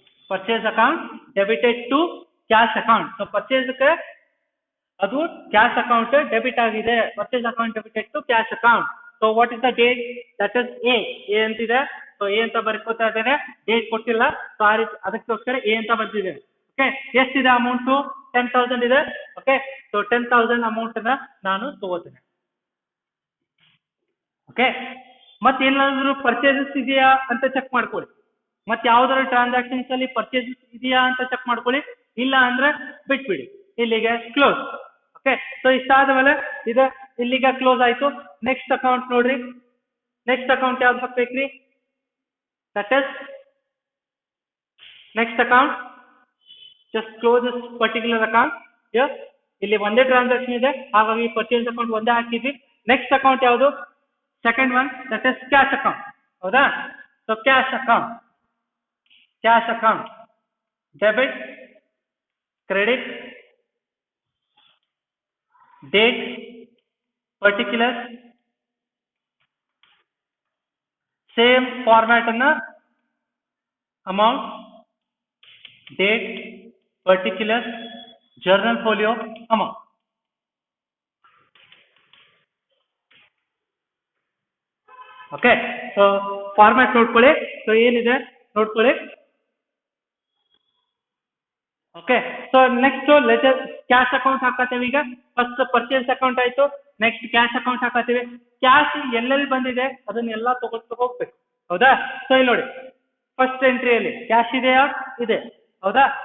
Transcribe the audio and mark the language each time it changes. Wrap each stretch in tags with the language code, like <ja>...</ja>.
<en>Purchase account debited to cash account.</en> <kn>So purchase ಗೆ ಅದು cash account debit ಆಗಿದೆ.</kn> <en>Purchase account debited to cash account. So what is the date? That is A ಅಂತಿದೆ.</en> <kn>So A ಅಂತ ಬರ್ಕೋತಾ ಇದ್ದೇನೆ, date ಕೊಟ್ಟಿಲ್ಲ. So ಆ ರೀತಿ ಅದಕ್ಕೋಸ್ಕರ ಎ ಅಂತ ಬರ್ತಿದೆ. ಓಕೆ, ಎಷ್ಟಿದೆ ಅಮೌಂಟ್? 10,000 ಇದೆ. ಓಕೆ, ಸೊ 10,000 ಅಮೌಂಟ್ ನ ನಾನು ತಗೋತೇನೆ. ಓಕೆ, ಮತ್ತೆ ಏನಾದ್ರು ಪರ್ಚೇಸಸ್ ಇದೆಯಾ ಅಂತ ಚೆಕ್ ಮಾಡ್ಕೊಳ್ಳಿ. ಮತ್ತೆ ಯಾವ್ದಾದ್ರು ಟ್ರಾನ್ಸಾಕ್ಷನ್ಸ್ ಅಲ್ಲಿ ಪರ್ಚೇಸಸ್ ಇದೆಯಾ ಅಂತ ಚೆಕ್ ಮಾಡ್ಕೊಳ್ಳಿ. ಇಲ್ಲ ಅಂದ್ರೆ ಬಿಟ್ಬಿಡಿ, ಇಲ್ಲಿಗೆ ಕ್ಲೋಸ್. ಓಕೆ, ಸೊ ಇಷ್ಟಾದ ಮೇಲೆ ಇದು ಇಲ್ಲಿಗೆ ಕ್ಲೋಸ್ ಆಯ್ತು. ನೆಕ್ಸ್ಟ್ ಅಕೌಂಟ್ ನೋಡ್ರಿ. ನೆಕ್ಸ್ಟ್ ಅಕೌಂಟ್ ಯಾವ್ದು ಹಾಕ್ಬೇಕ್ರಿ?</kn> <en>That is next account. Just close this particular account.</en> <kn>ಇಲ್ಲಿ ಒಂದೇ ಟ್ರಾನ್ಸಾಕ್ಷನ್ ಇದೆ, ಹಾಗಾಗಿ ಪರ್ಚೇಸ್ ಅಕೌಂಟ್ ಒಂದೇ ಹಾಕಿದ್ವಿ.</kn> <en>Next account ಯಾವುದು? Second one, that is cash account. ಹೌದಾ? So cash account, cash account debit, credit, date, particulars, same format anna amount, date, particulars, journal folio, amount. Okay, so format ನೋಡ್ಕೊಳ್ಳಿ.</en> <kn>So ಏನಿದೆ ನೋಡ್ಕೊಳ್ಳಿ. Okay, so next leisure cash account ಹಾಕತ್ತೇವೆ. ಈಗ first purchase account ಆಯ್ತು, next cash account ಹಾಕತ್ತೀವಿ. Cash ಎಲ್ಲೆಲ್ಲಿ ಬಂದಿದೆ ಅದನ್ನೆಲ್ಲ ಹೋಗ್ಬೇಕು. ಹೌದಾ? ಸೊ ಇಲ್ಲಿ ನೋಡಿ, ಫಸ್ಟ್ ಎಂಟ್ರಿಯಲ್ಲಿ ಕ್ಯಾಶ್ ಇದೆಯಾ? ಇದೆ. ಹೌದಾ?</kn>